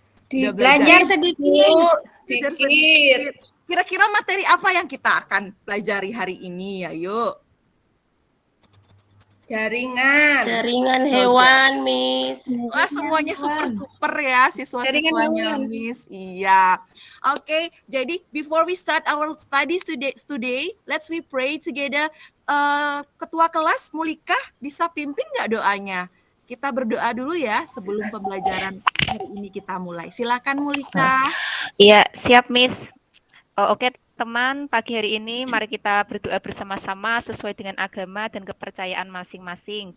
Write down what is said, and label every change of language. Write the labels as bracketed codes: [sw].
[id] Belajar sedikit. Belajar sedikit. Kira-kira materi apa yang kita akan pelajari hari ini? Ayo. Jaringan hewan, Miss. Wah, semuanya super ya siswa-siswanya, Miss. Iya. Oke, jadi [en] before we start our studies today, let's we pray together. [id] Ketua kelas Mulika bisa pimpin nggak doanya? Kita berdoa dulu ya sebelum pembelajaran hari ini kita mulai. Silakan Mulika. Iya, siap Miss. Oke, teman, pagi hari ini mari kita berdoa bersama-sama sesuai dengan agama dan kepercayaan masing-masing.